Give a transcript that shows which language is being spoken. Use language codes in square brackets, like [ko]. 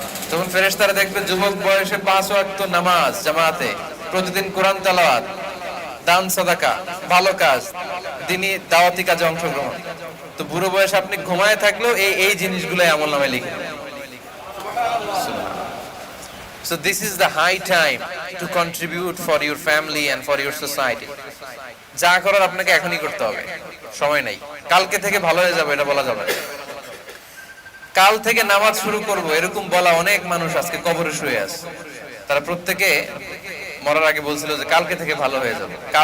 [bn] তখন ফেরেশতারা দেখবে যুবক বয়সে 5 ওয়াক্ত নামাজ জামাতে, প্রতিদিন কোরআন তেলাওয়াত, দান সাদাকা, ভালো কাজ, দিনী দাওয়াতি কাজে অংশগ্রহণ। তো বুড়ো বয়সে আপনি ঘুমায় থাকলেও এই জিনিসগুলো আমলনামায় লিখে। [en] So this is the high time to contribute for your family and for your society. [bn] যা করার আপনাকে এখনই করতে হবে, সময় নাই। কালকে থেকে ভালো হয়ে যাবে এটা বলা যাবে না। কাল থেকে নামাজ শুরু করব এরকম বলা অনেক মানুষ আজকে কবরে শুয়ে আছে। তারা প্রত্যেকে মরার আগে বলছিল যে কালকে থেকে ভালো হয়ে যাবে।